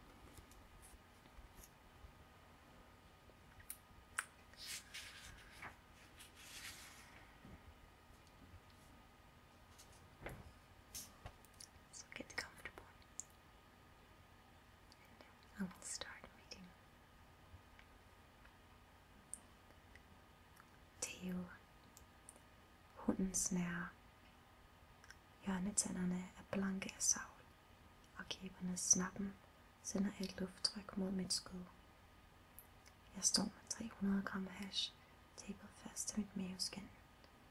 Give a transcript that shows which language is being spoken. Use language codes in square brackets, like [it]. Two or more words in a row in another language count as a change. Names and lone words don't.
[en] So get comfortable, and I will start reading. Theo. [da] Hundens nær. Hjørnetænderne er blanke af savl, og kæberne snappen sender et lufttryk mod mit skud. Jeg står med 300 gram hash, tapet fast til mit maveskin.